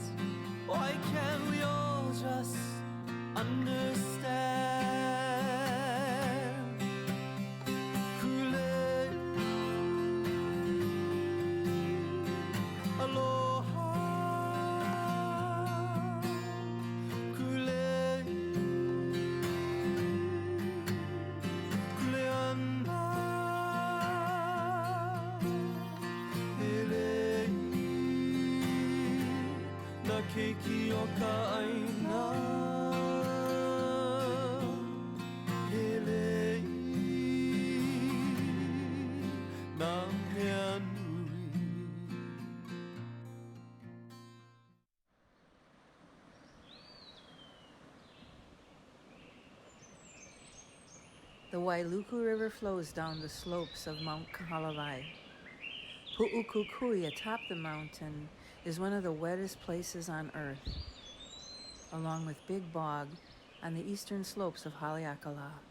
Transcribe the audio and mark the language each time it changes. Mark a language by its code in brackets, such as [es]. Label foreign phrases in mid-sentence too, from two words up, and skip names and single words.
[en] Why can't we all just understand? [haw] Aloha, kule, kuleana, hele, na keiki o ka aina, hele, na mea nui. [en] The Wailuku River flows down the slopes of Mount Kahalavai. Pu'ukukui atop the mountain is one of the wettest places on earth, along with Big Bog on the eastern slopes of Haleakala.